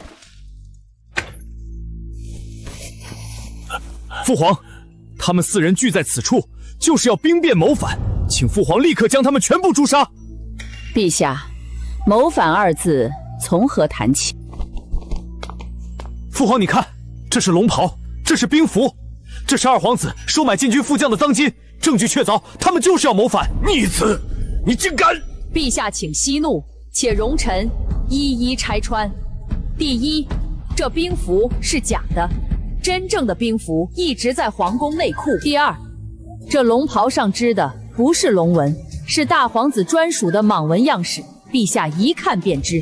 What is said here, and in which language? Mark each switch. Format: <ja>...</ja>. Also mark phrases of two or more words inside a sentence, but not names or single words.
<zh>父皇，他們4人聚在此處，就是要兵變謀反，請父皇立刻將他們全部誅殺。陛下，謀反二字從何談起？父皇，你看，這是龍袍，這是兵符，這是二皇子收買禁軍副將的贓金，證據確鑿，他們就是要謀反。逆子，你竟敢！陛下請息怒，且容臣一一拆穿。第一，這兵符是假的，真正的兵符一直在皇宮內庫。第二，這龍袍上織的不是龍紋，是大皇子專屬的蟒紋樣式，陛下一看便知。</zh>